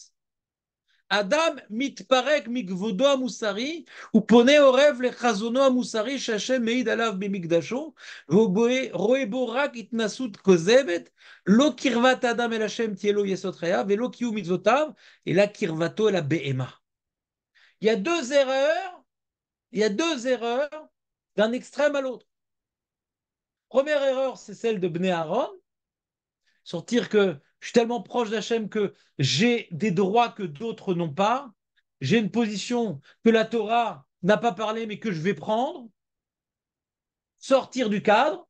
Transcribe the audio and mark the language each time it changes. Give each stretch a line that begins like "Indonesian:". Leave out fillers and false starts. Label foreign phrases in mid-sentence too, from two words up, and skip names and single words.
Hebrew: אדם מתפרק מכבודו המוסרי, ופונה עורב לחזונו המוסרי שהשם מעיד עליו במקדשו, ורואה בו רק התנסות כוזבת, לא קרבת האדם אל השם תהיה לו יסוד חייו, ולא קיום מצוותיו, אלא קרבתו אל הבהמה.
French: Il y a deux erreurs, il y a deux erreurs d'un extrême à l'autre. Première erreur, c'est celle de Bnei Aaron, sortir que je suis tellement proche d'Hachem que j'ai des droits que d'autres n'ont pas, j'ai une position que la Torah n'a pas parlé mais que je vais prendre, sortir du cadre.